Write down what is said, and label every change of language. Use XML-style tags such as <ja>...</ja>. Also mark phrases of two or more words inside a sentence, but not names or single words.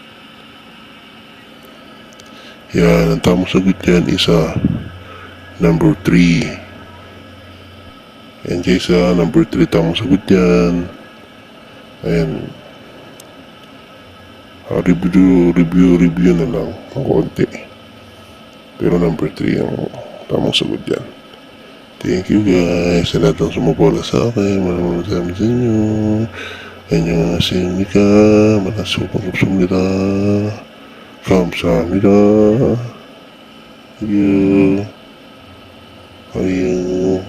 <tl>Yan, ang tamang sagot yan is number 3. Yan guys, number 3 tamang sagot yan. Ayan. Review na lang ng konti. Pero number 3 ang tamang sagot yan.</tl> <en>Thank you guys</en> <tl>sa lahat ng sumuporta sa akin. Maraming salamat sa inyo.</tl> <ko>안녕하십니까. 만나서 반갑습니다. 감사합니다. 안녕. 안녕.</ko>